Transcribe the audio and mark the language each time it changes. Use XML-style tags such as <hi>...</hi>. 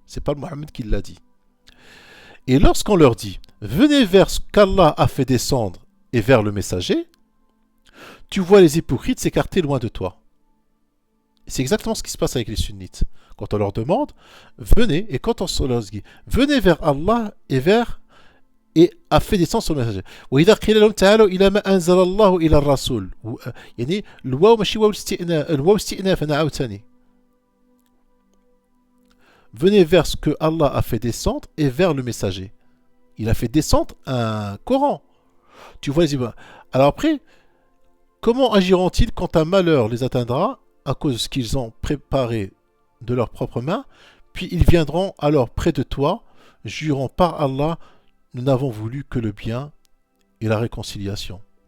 <fr>C'est pas Mohammed qui l'a dit. Et lorsqu'on leur dit, venez vers ce qu'Allah a fait descendre et vers le messager, tu vois les hypocrites s'écarter loin de toi. C'est exactement ce qui se passe avec les sunnites. Quand on leur demande, venez, et quand on leur dit, venez vers Allah et a fait descendre son messager.</fr> <ar>وإذا قيل لهم تعالوا إلى ما أنزل الله إلى الرسول. يعني الواو ماشي واو الاستئناف، الواو استئناف أنا عاوتاني.</ar> <fr>Venez vers ce que Allah a fait descendre et vers le messager. Il a fait descendre un Coran. Tu vois les images. Alors après, comment agiront-ils quand un malheur les atteindra à cause de ce qu'ils ont préparé de leurs propres mains, puis ils viendront alors près de toi, jurant par Allah, nous n'avons voulu que le bien et la réconciliation.</fr>